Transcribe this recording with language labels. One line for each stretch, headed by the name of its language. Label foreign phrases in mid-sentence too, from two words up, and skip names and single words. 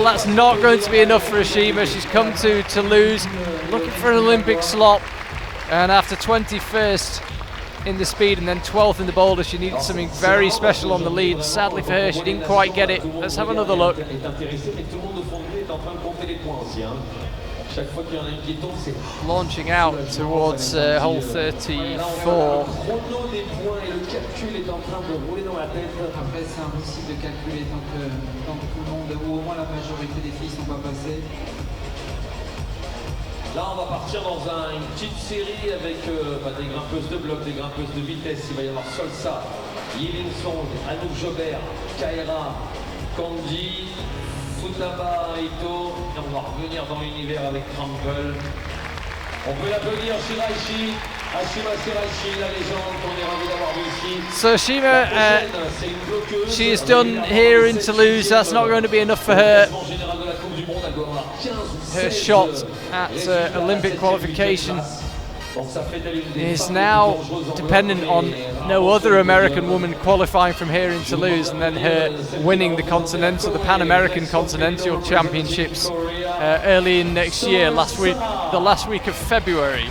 English: That's not going to be enough for Ashima. She's come to Toulouse looking for an Olympic slot, and after 21st in the speed and then 12th in the boulder, she needed something very special on the lead. Sadly for her, she didn't quite get it. Let's have another look. Launching out towards hole 34.
French: Après, c'est impossible de calculer tant que tout le monde, ou au moins la majorité des filles, ne sont pas passées. Là, on va partir dans une petite série avec des grimpeuses de bloc, des grimpeuses de vitesse. Il va y avoir Solsa, Yilin Song, Anouk Jobert, Kaira, Candy, Futaba, Ito. Et on va revenir dans l'univers avec Trample. On peut l'applaudir Shiraishi, Ashima Shiraishi, la légende qu'on est ravi d'avoir vu ici.
English: So Ashima, she is done here in Toulouse. That's not going to be enough for her. Her shot at Olympic qualification is now dependent on no other American woman qualifying from here in Toulouse and then her winning the Pan American Continental Championships early in next year, the last week of February.